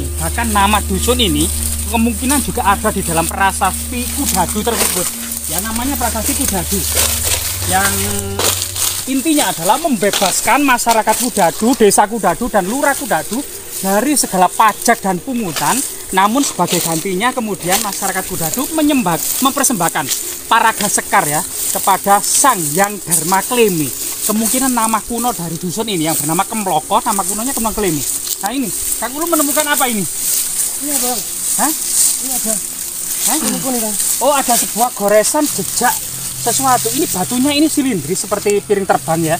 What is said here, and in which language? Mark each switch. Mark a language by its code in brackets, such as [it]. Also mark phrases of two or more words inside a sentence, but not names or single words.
[id] Bahkan nama dusun ini kemungkinan juga ada di dalam prasasti Kudadu tersebut. Ya, namanya prasasti Kudadu. Yang intinya adalah membebaskan masyarakat Kudadu, desa Kudadu, dan lurah Kudadu dari segala pajak dan pungutan. Namun sebagai gantinya kemudian masyarakat Kudadu mempersembahkan paraga sekar ya kepada Sang Hyang Dharma Klemi. Kemungkinan nama kuno dari dusun ini yang bernama Kemloko, nama kunonya Kemlong Klemi. Nah ini, Kang Ulum menemukan apa ini? Ini apa, Bang? Hah? Ini ada. Ini kuning, Kang. Oh, ada sebuah goresan jejak sesuatu. Ini batunya ini silindris seperti piring terbang ya.